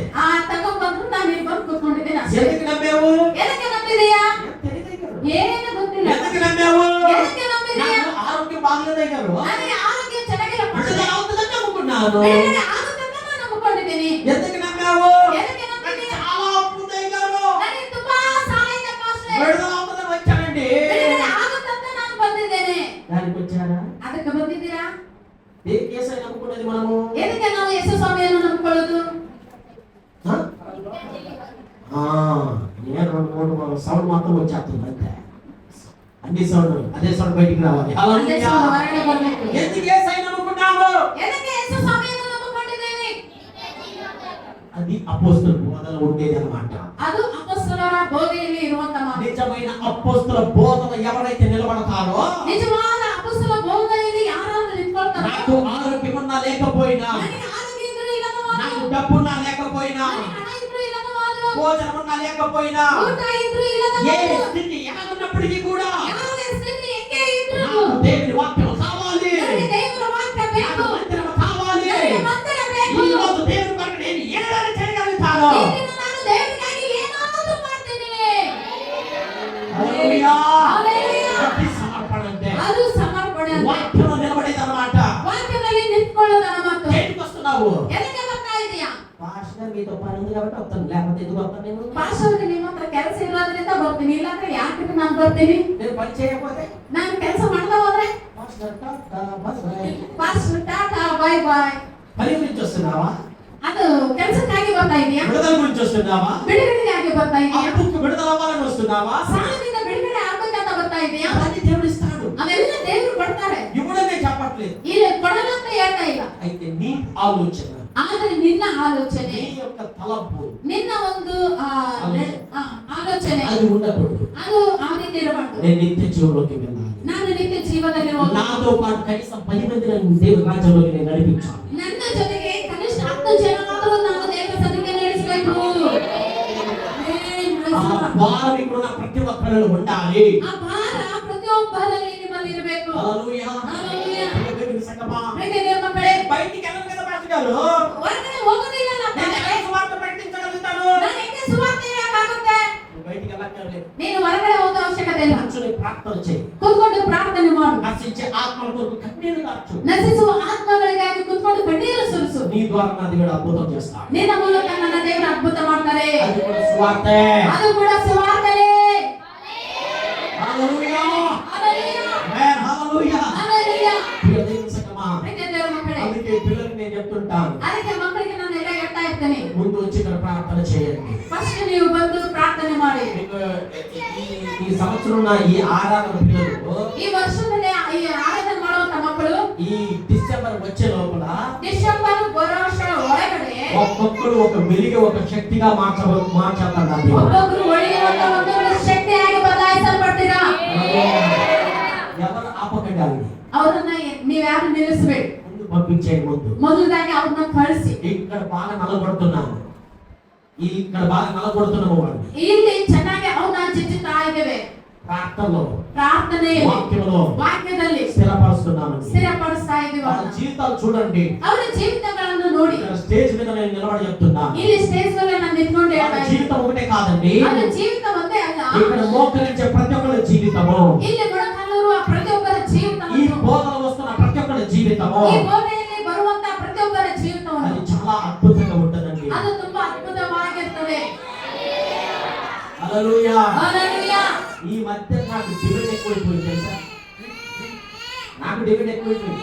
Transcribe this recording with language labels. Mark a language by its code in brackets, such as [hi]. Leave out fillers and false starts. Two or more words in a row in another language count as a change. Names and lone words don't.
[kn] ತಗೊಂಡ್ಬಂದ್ರು, ನಾನು ಇಲ್ಲಿ ಬಂದು ಕೂತ್ಕೊಂಡಿದ್ದೀನಿ ಅಷ್ಟೇ. [te] ఎందుకు నమ్మావు? [kn] ಎದಕ್ಕೆ ನಂಬಿದೀಯಾ? [te] తెలియదు. [kn] ಏನು ಗೊತ್ತಿಲ್ಲ. [te] ఎందుకు నమ్మావు? [kn] ಎದಕ್ಕೆ ನಂಬಿದೀಯಾ? [te] నాకు ఆరోగ్యం బాగలేదే గారు. [kn] ನನಗೆ ಆರೋಗ್ಯ ಚೆನ್ನಾಗಿಲ್ಲ, [te] విడుదల అవుతుందని నమ్ముకున్నాను. [kn] ಬಿಡುಗಡೆ ಆಗುತ್ತೆ ಅಂತ ನಾನು ನಂಬಿಕೊಂಡಿದ್ದೀನಿ. [te] ఎందుకు నమ్మావు? [kn] ಎದಕ್ಕೆ ನಂಬಿದೀಯಾ? [te] చాలా అప్పు ఉంది గారు. [kn] ನನಗೆ ತುಂಬಾ ಸಾಲ ಇದೆ ಪಾಸ್ಟರ್. [te] విడుదల అవుతుందని వచ్చానండి. [kn] ಬಿಡುಗಡೆ ಆಗುತ್ತೆ ಅಂತ ನಾನು ಬಂದಿದ್ದೇನೆ. [te] దానికి వచ్చారా? [kn] ಅದಕ್ಕೆ ಬಂದಿದ್ದೀರಾ? [te] దేనికి యేసయ్య నమ్ముకున్నది మనము? [kn] ಎದಕ್ಕೆ ನಾವು ಯೇಸು ಸ್ವಾಮಿಯನ್ನು ನಂಬಿಕೊಳ್ಳೋದು? [te] ఆ? ఆ, నేను 2-3 సౌండ్ మాత్రం వచ్చేస్తుంది అంతే. అన్ని సౌండ్ అదే సౌండ్ బయటికి రావాలి. [kn] ಅದೇ [te] హల్లెలూయా. [kn] ಸ್ವಾಮಿ ಹೊರಗಡೆ ಬರ್ಬೇಕು. [te] ఎందుకు యేసయ్య నమ్ముకున్నాము? [kn] ಎದಕ್ಕೆ ಯೇಸು ಸ್ವಾಮಿಯನ್ನು ನಂಬಿಕೊಂಡಿದ್ದೇವೆ? [te] అది అపోస్తల బోధలో ఉండేది అన్నమాట. [kn] ಅದು ಅಪೊಸ್ತಲರ ಬೋಧೆಯಲ್ಲಿ ಇರುವಂತ ಮಾತು. [te] నిజమైన అపోస్తల బోధన ఎవరైతే నిలబడతారో, [kn] ನಿಜವಾದ ಅಪೊಸ್ತಲ ಬೋಧನೆಯಲ್ಲಿ ಯಾರಾದ್ರೂ ನಿಂತ್ಕೊಳ್ತಾರೋ, [te] నాకు ఆరోగ్యం ఉన్నా లేకపోయినా, [kn] ನನಗೆ ಆರೋಗ್ಯ ಇದ್ರೂ ಇಲ್ಲದವಾದ್ರು, [te] నాకు డబ్బున్నా లేకపోయినా, [kn] ನನಗೆ ಹಣ ಇದ್ರೂ ಇಲ್ಲದವಾದ್ರು, [te] భోజనం ఉన్నా లేకపోయినా, [kn] ಊಟ ಇದ್ರೂ [te] ఏ [kn] ಇಲ್ಲದವಾದ್ರು, [te] స్థితి ఎలాగున్నప్పటికీ కూడా [kn] ಯಾವ ಸ್ಥಿತಿ ಹೆಂಗೆ ಇದ್ರೂ [te] నాకు దేవుని వాక్యం కావాలి. [kn] ನನಗೆ ದೇವರ ವಾಕ್ಯ [te] నాకు [kn] ಬೇಕು. [te] మందిరం కావాలి. [kn] ನನಗೆ ಮಂದಿರ ಬೇಕು. [te] ఈ రోజు దేవుని కొరకు నేను ఏదైనా చేయగలుగుతాను. [kn] ಈ ದಿನ ನಾನು ದೇವರಿಗಾಗಿ ಏನಾದರೂ ಮಾಡ್ತೀನಿ. [te] హల్లెలూయా. హల్లెలూయా. అది సమర్పణ అంటే [kn] ಅದು ಸಮರ್ಪಣೆ ಅಂದ್ರೆ [te] వాక్యంలో నిలబడేది అన్నమాట. [kn] ವಾಕ್ಯದಲ್ಲಿ ನಿಂತ್ಕೊಳ್ಳೋದನ್ನ ಮಾತು. [te] దేనికి వస్తున్నావు? [kn] ಎದಕ್ಕೆ ಬರ್ತಾ ಇದೀಯಾ? [te] పాస్టర్ మీతో పని ఉంది కాబట్టి వస్తాను, లేకపోతే ఎందుకు వస్తాను నేను? [kn] ಪಾಸ್ಟರ್ಗೆ ನಿಮ್ಮ ಹತ್ರ ಕೆಲಸ ಇರೋದ್ರಿಂದ ಬರ್ತೀನಿ, ಇಲ್ಲಾಂದ್ರೆ ಯಾಕೆ ನಾನು ಬರ್ತೀನಿ? [te] నేను పని చేయకపోతే [kn] ನಾನು ಕೆಲಸ ಮಾಡ್ತಾ ಹೋದ್ರೆ [te] పాస్టర్ [en] tata bye bye. [kn] ಪಾಸ್ಟರ್ [en] tata bye bye. [te] పని గురించి వస్తున్నావా? [kn] ಅದು ಕೆಲಸಕ್ಕಾಗಿ ಬರ್ತಾ ಇದೀಯಾ? [te] విడుదల గురించి వస్తున్నావా? [kn] ಬಿಡುಗಡೆಗಾಗಿ ಬರ್ತಾ ಇದೀಯಾ? [te] అప్పుకు విడుదల అవ్వాలని వస్తున్నావా? [kn] ಸಾಲದಿಂದ ಬಿಡುಗಡೆ ಆಗ್ಬೇಕಂತ ಬರ್ತಾ ಇದೀಯಾ? [te] అది దేవుడు ఇస్తాడు. [kn] ಅವೆಲ್ಲ ದೇವರು ಕೊಡ್ತಾರೆ. [te] ఇవ్వడమే చెప్పట్లేదు. [kn] ಇಲ್ಲಿ ಕೊಡಲು ಅಂತ ಹೇಳ್ತಾ ಇಲ್ಲ. [te] అయితే నీ ఆలోచన, [kn] ಆದರೆ ನಿನ್ನ ಆಲೋಚನೆ, [te] నీ యొక్క తలంపు [kn] ನಿನ್ನ ಒಂದು ಆಲೋಚನೆ [te] అది ఉండకూడదు. [kn] ಅದು ಆ ರೀತಿ ಇರಬಾರ್ದು. [te] నేను నిత్య జీవంలోకి వెళ్ళాలి. [kn] ನಾನು ನಿತ್ಯ ಜೀವನದಲ್ಲಿ ಹೋಗ್ಬೇಕು. [te] నాతో పాటు కనీసం 10 మంది నన్ను దేవుని రాజ్యంలోకి నేను నడిపించాలి. [kn] ನನ್ನ ಜೊತೆಗೆ ಕನಿಷ್ಠ 10 ಜನರಾದರೂ ನಾನು ದೇವರ ಸನ್ನಿಧಿಗೆ ನಡೆಸಬೇಕು. [te] ఆ భారం ఇక్కడ ఉన్న ప్రతి ఒక్కరిలో ఉండాలి. [kn] ಆ ಭಾರ ಪ್ರತಿಯೊಬ್ಬರಲ್ಲಿ ನಿಮ್ಮಲ್ಲಿ ಇರಬೇಕು. [te] హల్లెలూయా. హల్లెలూయా. దేవుని సంగమా, [kn] ಪ್ರೀತಿಯ ದೇವರ ಮಕ್ಕಳೇ, [te] బయటికి వెళ్ళను కదా పాస్టర్ గారు. [kn] ಹೊರಗಡೆ ಹೋಗೋದಿಲ್ಲ [te] నేను ఎలా సువార్త ప్రకటించగలుగుతాను? [kn] ನಾನು ಹೆಂಗೆ ಸುವಾರ್ತೆ ಹೇಳಕ್ಕಾಗುತ್ತೆ? [te] నువ్వు బయటికి వెళ్ళక్కర్లేదు. [kn] ನೀನು ಹೊರಗಡೆ ಹೋಗೋ ಅವಶ್ಯಕತೆ ಇಲ್ಲ. [te] కూర్చొని ప్రార్థన చేయి. [kn] ಕೂತ್ಕೊಂಡು ಪ್ರಾರ್ಥನೆ ಮಾಡು. [te] నశించే ఆత్మల కొరకు కన్నీరు కార్చు. [kn] ನಶಿಸುವ ಆತ್ಮಗಳಿಗಾಗಿ ಕೂತ್ಕೊಂಡು ಕಣ್ಣೀರು ಸುರಿಸು. [te] నీ ద్వారా నా దేవుడు అద్భుతం చేస్తాడు. [kn] ನಿನ್ನ ಮೂಲಕ ನನ್ನ ದೇವರು ಅದ್ಭುತ ಮಾಡ್ತಾರೆ. [te] అది కూడా సువార్తే. [kn] ಅದು ಕೂಡ ಸುವಾರ್ತೆನೇ. [te] హల్లెలూయా. హల్లెలూయా. ఆమేన్. హల్లెలూయా. హల్లెలూయా. ప్రియ దేవుని సంగమా, [kn] ಪ್ರೀತಿಯ ದೇವರ ಮಕ್ಕಳೇ, [te] అందుకే పిల్లలకి నేను చెప్తుంటాను, [kn] ಅದಕ್ಕೆ ಮಕ್ಕಳಿಗೆ ನಾನು ಎಲ್ಲ ಹೇಳ್ತಾ ಇರ್ತೇನೆ, [te] ముందు వచ్చి ఇక్కడ ప్రార్థన చేయండి. [kn] ಫಸ್ಟ್ ನೀವು ಬಂದು ಪ್ರಾರ್ಥನೆ ಮಾಡಿ. [te] మీకు ఈ సంవత్సరం నా ఈ ఆరాధన పిల్లలు [kn] ಈ ವರ್ಷದಲ್ಲಿ ಈ ಆರಾಧನೆ ಮಾಡುವಂತ ಮಕ್ಕಳು [te] ఈ డిసెంబర్ వచ్చే లోపల [kn] ಡಿಸೆಂಬರ್ ಬರೋ ಒಳಗಡೆ [te] ఒక్కొక్కడు ఒక వెలిగే ఒక శక్తిగా మార్చేస్తాడు. [kn] ಒಬ್ಬೊಬ್ರು ಒಳ್ಳೆಯುವಂತ ಒಂದು ಶಕ್ತಿಯಾಗಿ ಬದಲಾಯಿಸಲ್ಪಡ್ತೀರಾ. [te] ఎవరు ఆపకండి వాళ్ళని. [kn] ಅವರನ್ನ ನೀವ್ಯಾರು ನಿಲ್ಲಿಸಬೇಡಿ. [te] ముందు పంపించేయండి. ముందు [kn] ಮೊದಲಾಗಿ ಅವ್ರನ್ನ ಕಳಿಸಿ. [te] ఇక్కడ బాగా నలగొడుతున్నాము, ఇక్కడ బాగా నలగొడుతున్నాము వాళ్ళని. [kn] ಇಲ್ಲಿ ಚೆನ್ನಾಗಿ ಅವ್ರನ್ನ ಚಿಚ್ಚುತ್ತಾ ಇದ್ದೇವೆ. [te] ప్రార్థనలో [kn] ಪ್ರಾರ್ಥನೆಯಲ್ಲಿ [te] వాక్యంలో [kn] ವಾಕ್ಯದಲ್ಲಿ [te] స్థిరపరుస్తున్నామండి. [kn] ಸ್ಥಿರಪಡಿಸ್ತಾ ಇದ್ದೀವಿ. [te] వాళ్ళ జీవితాలు చూడండి. [kn] ಅವರ ಜೀವಿತಗಳನ್ನು ನೋಡಿ [te] ఇక్కడ స్టేజ్ మీద నేను నిలబడి చెప్తున్నా. [kn] ಇಲ್ಲಿ ಸ್ಟೇಜ್ ಮೇಲೆ ನಾನು ನಿಂತ್ಕೊಂಡು [te] వాళ్ళ [kn] ಹೇಳ್ತಾ ಇದ್ದೀನಿ. [te] జీవితం ఒకటే కాదండి, [kn] ಅವರ ಜೀವಿತ ಒಂದೇ ಅಲ್ಲ, [te] ఇక్కడ మోకరించే ప్రతి ఒక్కరి జీవితము, [kn] ಇಲ್ಲಿ ಮೊಣಕಾಲೂರುವ ಪ್ರತಿಯೊಬ್ಬರ [te] ఈ [kn] ಜೀವಿತವನ್ನು, [te] బోధలు వస్తున్న ప్రతి ఒక్కరి జీవితము [kn] ಈ ಬೋಧನೆಯಲ್ಲಿ ಬರುವಂತ ಪ್ರತಿಯೊಬ್ಬರ [te] అది [kn] ಜೀವಿತವನ್ನು [te] చాలా అద్భుతంగా ఉంటుందండి. [kn] ಅದು ತುಂಬಾ ಅದ್ಭುತವಾಗಿರ್ತದೆ. [te] హల్లెలూయా. హల్లెలూయా. ఈ మధ్య నాకు డిమాండ్ ఎక్కువైపోయింది తెలుసా, నాకు డిమాండ్ ఎక్కువైపోయింది.